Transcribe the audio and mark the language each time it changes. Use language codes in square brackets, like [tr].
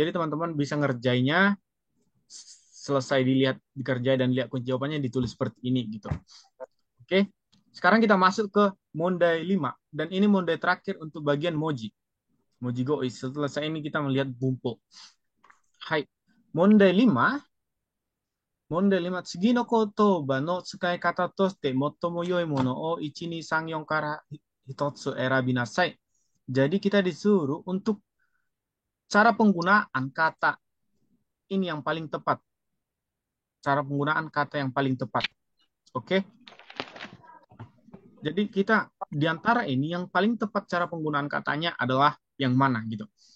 [id] Jadi teman-teman bisa ngerjainnya, selesai dilihat dikerjai dan lihat kunci jawabannya ditulis seperti ini gitu. Oke. Sekarang kita masuk ke Mondai 5 dan ini Mondai terakhir untuk bagian Moji. Moji Goi. Setelah ini kita melihat Bumpo. Hai. Mondai 5. Mondai 5. [ja] 次の言葉の使い方として最も良いものを1、2、3、4から1つ選びなさい. [id] Jadi kita disuruh untuk cara penggunaan kata ini yang paling tepat. Cara penggunaan kata yang paling tepat. Oke? Jadi kita di antara ini yang paling tepat cara penggunaan katanya adalah yang mana gitu.